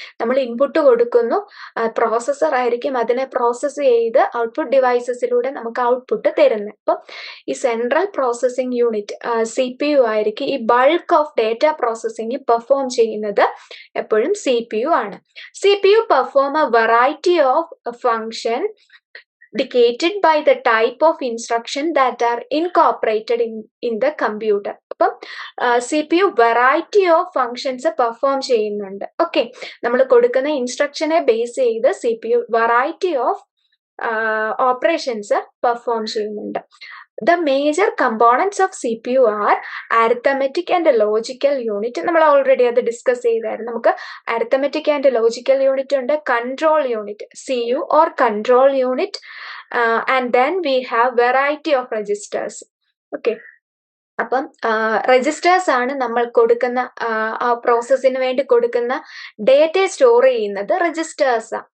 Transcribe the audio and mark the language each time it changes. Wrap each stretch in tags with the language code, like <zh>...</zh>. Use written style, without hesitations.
<ml>നമ്മൾ ഇൻപുട്ട് കൊടുക്കുന്നു, പ്രോസസ്സർ ആയിരിക്കും അതിനെ പ്രോസസ്സ് ചെയ്ത് ഔട്ട്പുട്ട് ഡിവൈസസിലൂടെ നമുക്ക് ഔട്ട്പുട്ട് തരുന്നത്. അപ്പം ഈ സെൻട്രൽ പ്രോസസ്സിംഗ് യൂണിറ്റ് CPU ആയിരിക്കും ഈ bulk of data processing perform ചെയ്യുന്നത് എപ്പോഴും CPU ആണ്.</ml> <en>CPU perform a variety of function dictated by the type of instruction that are incorporated in the computer.</en> <ml>അപ്പം CPU variety of functions perform ചെയ്യുന്നുണ്ട്. Okay, നമ്മൾ കൊടുക്കുന്ന ഇൻസ്ട്രക്ഷനെ base ചെയ്ത് CPU variety of operations perform ചെയ്യുന്നുണ്ട്.</ml> <en>The major components of CPU are arithmetic and logical unit.</en> <ml>നമ്മൾ already അത് discuss ചെയ്തായിരുന്നു.</ml> <en>നമുക്ക് arithmetic and logical unit ഉണ്ട്, control unit CU or control unit, and then we have variety of registers.</en> <ml>Okay, അപ്പം registers ആണ് നമ്മൾ കൊടുക്കുന്ന ആ പ്രോസസ്സിന് വേണ്ടി കൊടുക്കുന്ന ഡേറ്റയെ സ്റ്റോർ ചെയ്യുന്നത് രജിസ്റ്റേഴ്സ് ആണ്.</ml>